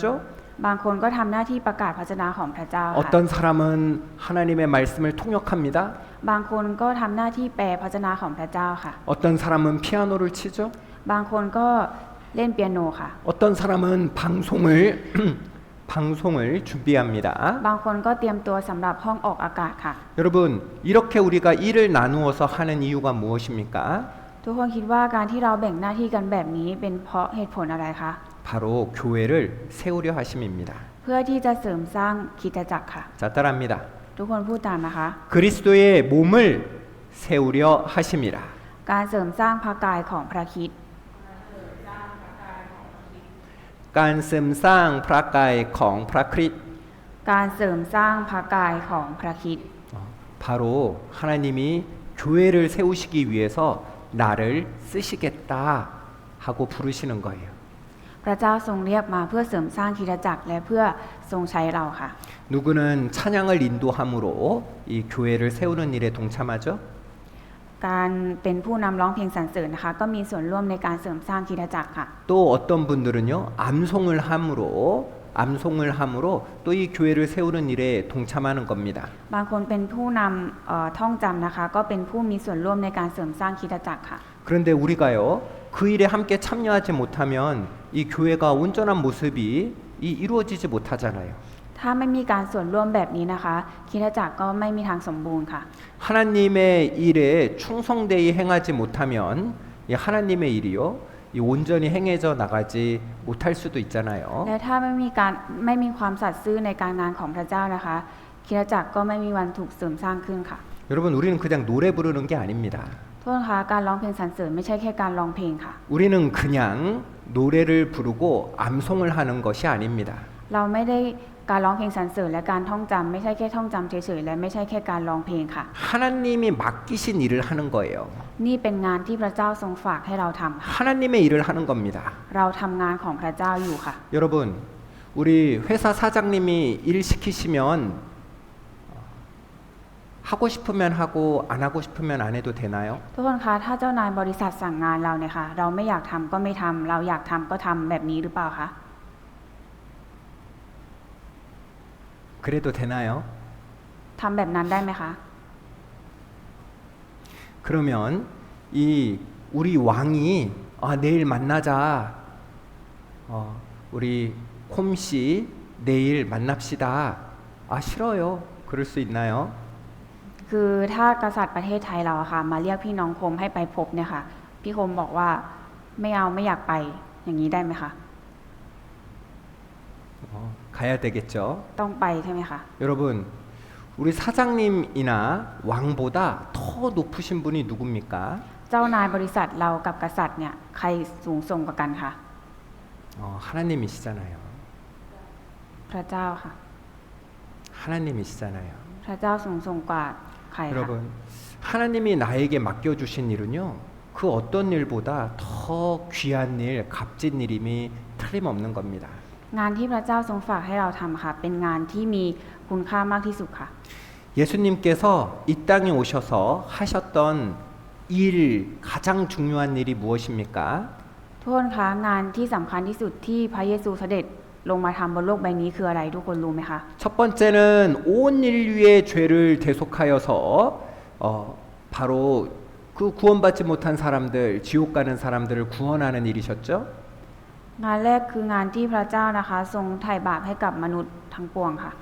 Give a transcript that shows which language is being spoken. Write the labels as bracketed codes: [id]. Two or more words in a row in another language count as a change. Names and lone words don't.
[th] บางคนก็ทำหน้าที่ประกาศพระชนะของพระเจ้าค่ะ [ko] 어떤 사람은 하나님의 말씀을 통역합니다. [th] บางคนก็ทำหน้าที่แปลพระชนะของพระเจ้าค่ะ [ko] 어떤 사람은 피아노를 치죠. [th] บางคนก็เล่นเปียโนค่ะ [ko] 어떤 사람은 방송을 준비합니다. [th] บางคนก็เตรียมตัวสำหรับห้องออกอากาศค่ะ [ko] 여러분 이렇게 우리가 일을 나누어서 하는 이유가 무엇입니까? [th] ทุกคนคิดว่าการที่เราแบ่งหน้าที่กันแบบนี้เป็นเพราะเหตุผลอะไรคะ [ko] 바로 교회를 세우려 하심입니다. [th] เพื่อที่จะเสริมสร้างคริสตจักรค่ะ [ko] 자 따라합니다. [th] ทุกคนพูดตามนะคะ [ko] 그리스도의 몸을 세우려 하심이라. [th] การเสริมสร้างพระกายของพระคริสต์ การเสริมสร้าง พระกาย ของ พระคริสต์. การเสริมสร้างพระกายของพระคริสต์ [ko] 바로 하나님이 교회를 세우시기 위해서 나를 쓰시겠다 하고 부르시는 거예요. [th] พระเจ้าทรงเรียกมาเพื่อเสริมสร้างคริสตจักรและเพื่อทรงใช้เราค่ะ [ko] 누구는 찬양을 인도함으로 이 교회를 세우는 일에 동참하죠. [th] การเป็นผู้นำร้องเพลงสรรเสริญนะคะก็มีส่วนร่วมในการเสริมสร้างคริสตจักรค่ะ [ko] 또 어떤 분들은요 암송을 함으로 또 이 교회를 세우는 일에 동참하는 겁니다. [th] บางคนเป็นผู้นำท่องจำนะคะก็เป็นผู้มีส่วนร่วมในการเสริมสร้างคริสตจักรค่ะ [ko] 그런데 우리가요 그 일에 함께 참여하지 못하면 이 교회가 온전한 모습이 이루어지지 못하잖아요. [th] ถ้าไม่มีการส่วนร่วมแบบนี้นะคะคริสตจักรก็ไม่มีทางสมบูรณ์ค่ะ [ko] 하나님의 일에 충성되이 행하지 못하면 이 하나님의 일이요 이 온전히 행해져 나가지 못할 수도 있잖아요. [th] และถ้าไม่มีความสัตย์ซื่อในการงานของพระเจ้านะคะคริสตจักรก็ไม่มีวันถูกเสริมสร้างขึ้นค่ะ [ko] 여러분 우리는 그냥 노래 부르는 게 아닙니다. [th] โทษนะคะการร้องเพลงสรรเสริญไม่ใช่แค่การร้องเพลงค่ะ [ko] 우리는 그냥 노래를 부르고 암송을 하는 것이 아닙니다. [th] เราไม่ได้การร้องเพลงสรรเสริญและการท่องจำไม่ใช่แค่ท่องจำเฉยๆและไม่ใช่แค่การร้องเพลงค่ะ [ko] 하나님이 맡기신 일을 하는 거예요. [th] นี่เป็นงานที่พระเจ้าทรงฝากให้เราทำค่ะ [ko] 하나님의 일을 하는 겁니다. [th] เราทำงานของพระเจ้าอยู่ค่ะ [ko] 여러분 우리 회사 사장님이 일 시키시면 하고 싶으면 하고 안 하고 싶으면 안 해도 되나요? [th] ทุกคนคะถ้าเจ้านายบริษัทสั่งงานเราเนี่ยค่ะเราไม่อยากทำก็ไม่ทำเราอยากทำก็ทำแบบนี้หรือเปล่าคะ [ko] 그래도 되나요? [th] ทำแบบนั้นได้ไหมคะ [ko] 그러면 이 우리 왕이 내일 만나자. 우리 콤씨 내일 만납시다. 싫어요. 그럴 수 있나요? [th] คือถ้ากษัตริย์ประเทศไทยเราอะค่ะมาเรียกพี่น้องคมให้ไปพบเนี่ยค่ะพี่คมบอกว่าไม่เอาไม่อยากไปอย่างนี้ได้ไหมคะ [ko] 가야 되겠죠. [th] ต้องไปใช่ไหมคะ [ko] 여러분, 우리 사장님이나 왕보다 더 높으신 분이 누굽니까? [th] เจ้านายบริษัทเรากับกษัตริย์เนี่ยใครสูงส่งกว่ากันคะ [ko] 하나님이시잖아요. [th] พระเจ้าค่ะ [ko] 하나님이시잖아요. [th] พระเจ้าสูงส่งกว่าใครคะ [ko] 여러분, 하나님이 나에게 맡겨주신 일은요, 그 어떤 일보다 더 귀한 일, 값진 일임이 틀림없는 겁니다. [th] งานที่พระเจ้าทรงฝากให้เราทำค่ะเป็นงานที่มีคุณค่ามากที่สุดค่ะ [ko] 예수님께서 이 땅에 오셔서 하셨던 일, 가장 중요한 일이 무엇입니까? [th] ทุกคนคะงานที่สำคัญที่สุดที่พระเยซูเสด็จลงมาทำบนโลกใบนี้คืออะไรทุกคนรู้ไหมคะ [ko] 첫 번째는 온 인류의 죄를 대속하여서 바로 그 구원받지 못한 사람들, 지옥 가는 사람들을 구원하는 일이셨죠. [th] งานแรกคืองานที่พระเจ้านะคะทรงไถ่บาปให้กับมนุษย์ทั้งปวงค่ะ